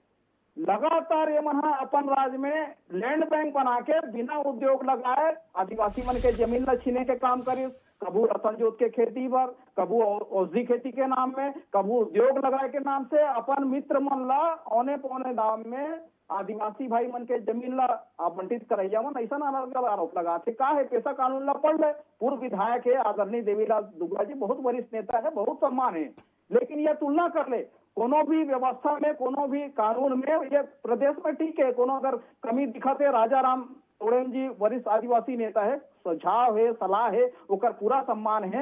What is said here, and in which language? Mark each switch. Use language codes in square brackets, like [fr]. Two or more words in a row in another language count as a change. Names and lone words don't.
[hne] लगातार ये मन अपन राज्य में [en] land bank [hne] बना के बिना उद्योग लगाए आदिवासी मन के जमीन ला छीने के काम करी। कबू रतन जोत के खेती पर, कबू औषधि खेती के नाम में, कबू उद्योग लगाए के नाम से अपन मित्र मन ला औने पौने दाम में आदिवासी भाई मन के जमीन ला आवंटित करैया मन ऐसा आरोप लगाते। का है पेशा कानून ला पढ़ ले, पूर्व विधायक है आदरणीय देवीलाल दुग्गा जी, बहुत वरिष्ठ नेता है, बहुत सम्मान है, लेकिन यह तुलना कर ले कोनो भी व्यवस्था में, कोनो भी कानून में, ये प्रदेश में ठीक है, कोनो अगर कमी दिखाते राजाराम तोड़ेम जी वरिष्ठ आदिवासी नेता है, सुझाव है, सलाह है, ओकर पूरा सम्मान है।